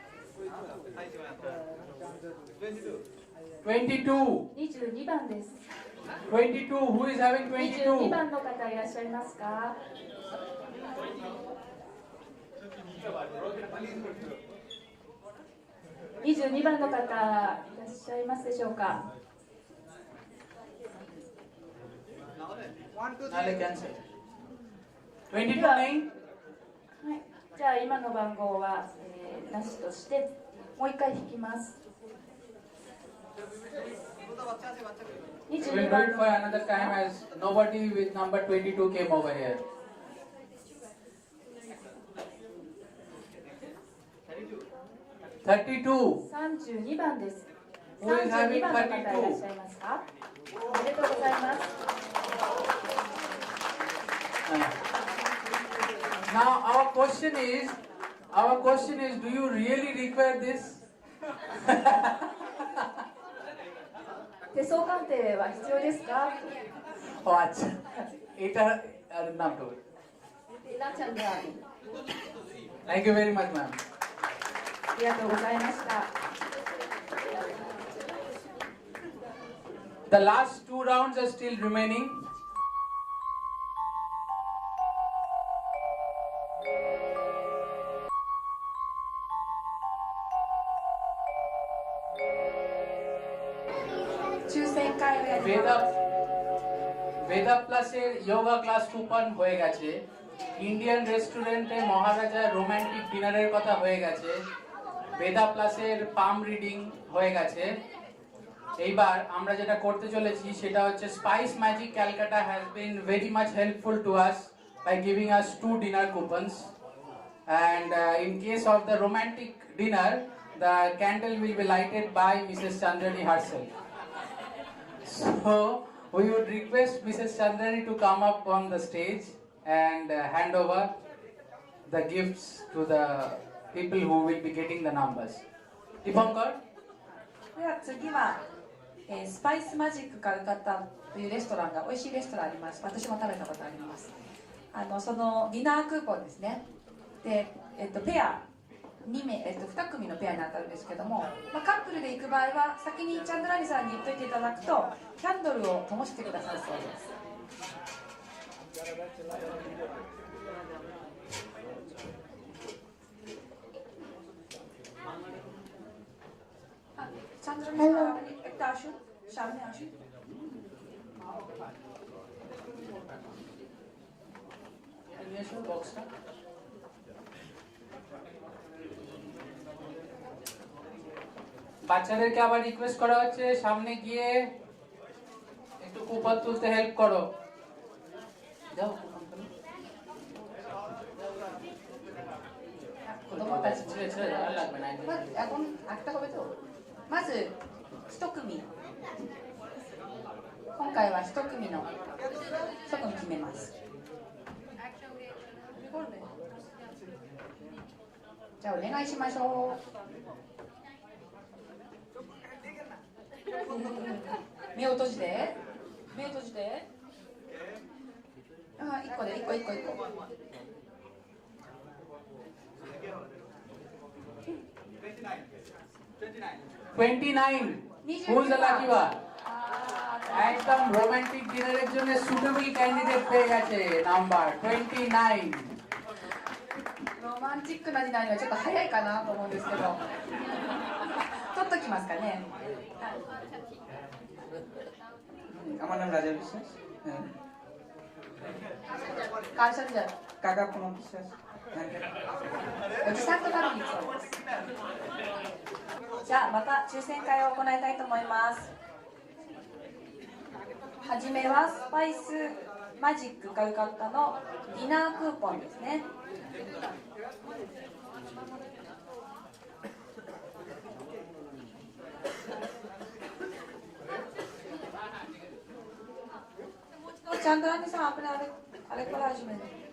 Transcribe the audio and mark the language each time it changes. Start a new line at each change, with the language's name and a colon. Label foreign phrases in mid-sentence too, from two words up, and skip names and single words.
Japanese: 22. 22番です。 22,
English: who is having 22 22?
Japanese: 番の方いらっしゃいますか。22番の方いらっしゃいますでしょうか。
English: Nale cancel. 22 name?
Japanese: はい、じゃあ今の番号は、なしとしてもう一回引きます。
English: We'll 22 wait
Japanese: 番
English: for another time as nobody with number 22 came over here. Thirty-two.
Japanese: 32 番です。
English: Who is having 32
Japanese: 番の方いらっしゃいますか。おめでとうございます。
English: Now our question is, do you really require this?
Japanese: 手相鑑定は必要ですか。
Bangla: Oh, আচ্ছা এটা নাম তো
Japanese: なちゃんである。
English: Thank you very much, ma'am.
Japanese: ありがとうございました。
English: The last two rounds are still remaining.
Bangla: বেদা প্লাসের
English: yoga class coupon
Bangla: হয়ে গেছে,
English: Indian restaurant
Bangla: মহারাজা
English: romantic dinner
Bangla: কথা হয়ে গেছে, বেদা প্লাসের
English: palm reading
Bangla: হয়ে গেছে। এইবার আমরা যেটা করতে চলেছি সেটা হচ্ছে
English: Spice Magic Calcutta has been very much helpful to us by giving us 2 dinner coupons, and in case of the romantic dinner the candle will be lighted by Mrs. Chandrani herself. So we would request Mrs. Chandrani to come up on the stage and hand over the gifts to the people who will be getting the numbers. Dipankar?
Japanese: では次は、スパイスマジックカルカッタというレストランが美味しいレストランあります。私も食べたことあります。そのディナークーポンですね。で、ペア2名、2組のペアに当たるんですけども、カップルで行く場合は先にチャンドラニさんに言っといていただくとキャンドルを灯してくださるそうです。
Bangla: チャンドラニさん、একটু আসুন, সামনে আসুন. বাচ্চাদেরকে আবার রিকোয়েস্ট করা হচ্ছে সামনে গিয়ে একটু কুপন তুলতে হেল্প করো। যাও কুপন তুলো।
Japanese: 子供たちも
Bangla: ছেড়ে ছেড়ে আর লাগবে না। এখন একটা হবে তো。
Japanese: まず1組。今回は1組の1組決めます。じゃあお願いしましょう。目を閉じて、目を閉じて。あ、1個で 1個1個1個。
English: 29 Who's the lucky one?
Bangla: একদম
English: romantic dinner
Bangla: জন্য
English: suitable candidate
Bangla: পেয়ে গেছে নাম্বার 29.
Japanese: ロマンチックなディナーにはちょっと早いかなと思うんですけど取っときますかね。
Bangla: আমার নাম রাজা বিশ্বাস।
Japanese: 感謝じゃ
Bangla: কাকা প্রণব বিশ্বাস।
Japanese: おじさんと食べに行くそうです。じゃあまた抽選会を行いたいと思います。はじめはスパイスマジックカルカッタのディナークーポンですね。チャンドラニさん、あれから始める。